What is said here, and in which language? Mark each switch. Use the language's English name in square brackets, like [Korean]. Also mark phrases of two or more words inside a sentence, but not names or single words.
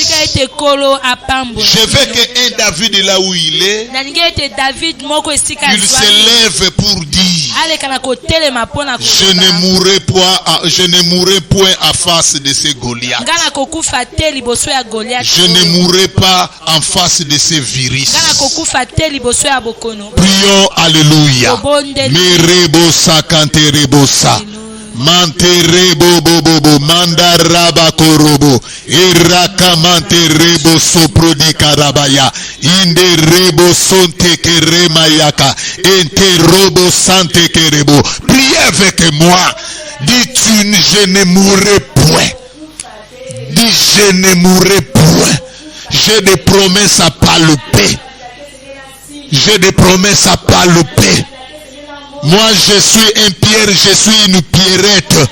[French] Je veux qu'un David là où il est, il se lève pour dire je ne mourrai point à face de ces Goliaths. Je ne mourrai pas en face de ces virus. Prions, alléluia. Merebo sakante rebosa. Manterebo bobo mandaraba korobo iraka manterebo sopro di karabaya inde rebo sonte kerema yaka enterobo sante kerebo. Priez avec moi. Dis je ne mourrai point. Dis je ne mourrai point. J'ai des promesses à palper. J'ai des promesses à palper. Moi je suis un pierre, je suis une pierrette.